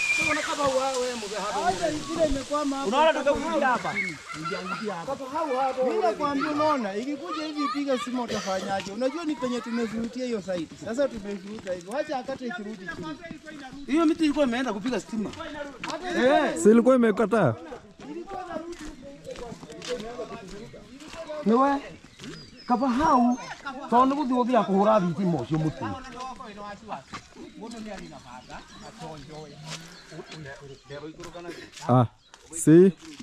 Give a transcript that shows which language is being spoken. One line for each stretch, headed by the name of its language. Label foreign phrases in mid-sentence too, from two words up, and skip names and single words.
Swahili: Unaona tukakuja hapa. Mimi nakwambia unaona ikikuja hivi piga simu utafanyaje? Unajua ni penye tumevurutia hiyo site. Sasa tumevuruta hivyo. Acha akate ikirudi chini. Hiyo miti ilikuwa imeenda kupiga stima. Si ilikuwa imekataa.
Kikuyu: Niwe kaba hau tondu guthia kuhura thitima ucio mutu. See?